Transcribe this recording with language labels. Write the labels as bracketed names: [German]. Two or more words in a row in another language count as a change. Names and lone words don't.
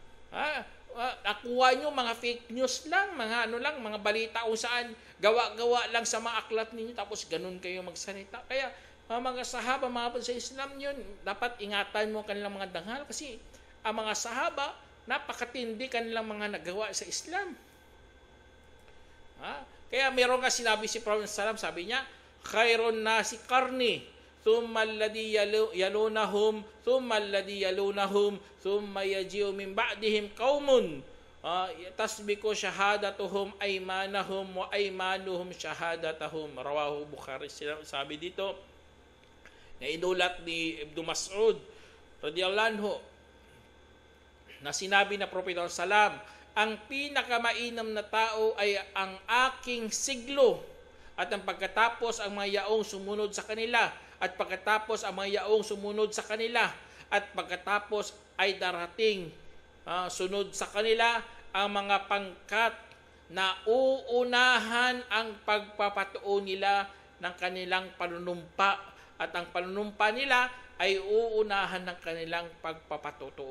[Filipino] Nakuha nyo mga [English] fake news [Filipino] lang, mga balita kung saan, gawa-gawa lang sa mga aklat ninyo, tapos ganun kayo magsalita. Kaya, mga sahaba, mga sa Islam yun, dapat ingatan mo kanilang mga dangal, kasi ang mga sahaba, napakatindi kanilang mga nagawa sa Islam. Kaya meron nga sinabi si Prophet sallam, sabi niya, [Arabic] "خير الناس قرني، ثم الذين يلونهم، ثم الذين يلونهم، ثم يجيء من بعدهم قوم تسبق شهادتهم أيمانهم وأيمانهم شهادتهم." رواه البخاري. [Filipino] Sabi dito, na inulat ni Ibn Mas'ud [Arabic] رضي الله عنه, [Filipino] na sinabi na Propeta sallam, "Ang pinakamainam na tao ay ang aking siglo, at ang pagkatapos ang mga yaong sumunod sa kanila, at pagkatapos ang mga yaong sumunod sa kanila, at pagkatapos ay darating sunod sa kanila ang mga pangkat na uunahan ang pagpapatuo nila ng kanilang panunumpa, at ang panunumpa nila ay uunahan ng kanilang pagpapatuo."